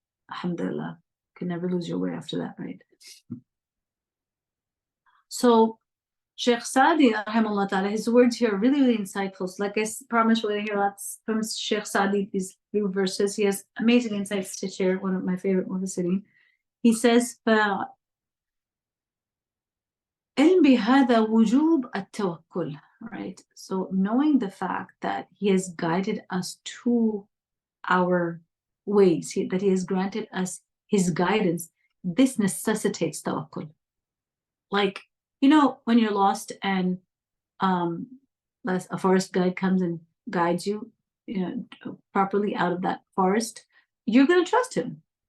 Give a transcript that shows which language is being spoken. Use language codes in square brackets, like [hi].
[en] Alhamdulillah, can never lose your way after that, right? So Sheikh Sadi, rahimahullah ta'ala, his words here are really, really insightful. So like I promised, we're going to hear lots from Sheikh Sadi, these few verses. He has amazing insights to share, one of my favorite Mufassirin. He says, [ar] فَعِلْمْ بِهَذَا وُجُوبَ التَّوَكُّلِ, [en] right? So knowing the fact that he has guided us to our ways, that he has granted us his guidance, this necessitates tawakkul. Like, when you're lost and a forest guide comes and guides you, properly out of that forest, you're going to trust him.